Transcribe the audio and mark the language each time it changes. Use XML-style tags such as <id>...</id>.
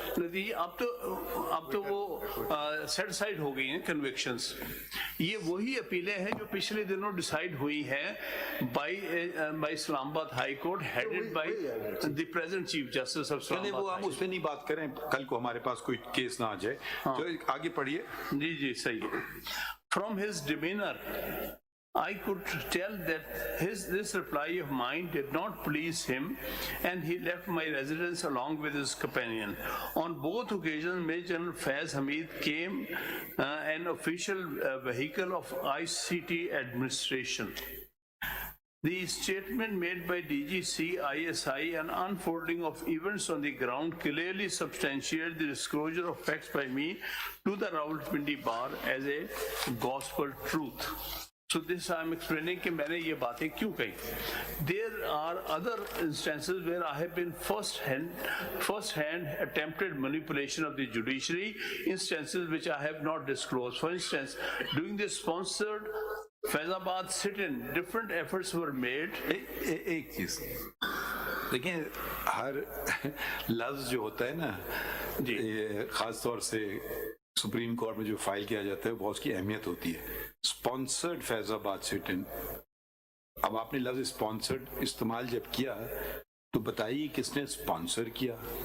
<ur>نتیجہ اب تو وہ سیٹ سائڈ ہو گئی ہیں کنوکشنز. یہ وہی اپیلیں ہیں جو پچھلے دنوں ڈیسائیڈ ہوئی ہیں</ur> <en>By Islamabad high court headed by the present chief justice of Islamabad.</en> <ur>وہ ہم اس پہ نہیں بات کریں, کل کو ہمارے پاس کوئی کیس نہ آ جائے. تو آگے پڑھیے. جی صحیح ہے.</ur> <en>From his demeanor I could tell that this reply of mine did not please him, and he left my residence along with his companion. On both occasions, Major General Faiz Hamid came an official vehicle of ICT administration. The statement made by DGC ISI and unfolding of events on the ground clearly substantiate the disclosure of facts by me to the Rawalpindi bar as a gospel truth. So this I am explaining</en> <ur>کہ میں نے یہ باتیں کیوں کہی.</ur> <en>There are other instances where I have been first hand attempted manipulation of the judiciary, instances which I have not disclosed. For instance, during the sponsored Faizabad sit-in, different efforts were made.</en> <ur>ایک چیز دیکھیں, ہر لفظ جو ہوتا ہے نا, خاص طور سے سپریم کورٹ میں جو فائل کیا جاتا ہے بہت اس کی اہمیت ہوتی ہے. اسپانسرڈ فیض آباد سٹ-ان, اب آپ نے لفظ اسپانسرڈ استعمال جب کیا تو بتائیے کس نے اسپانسر کیا.</ur>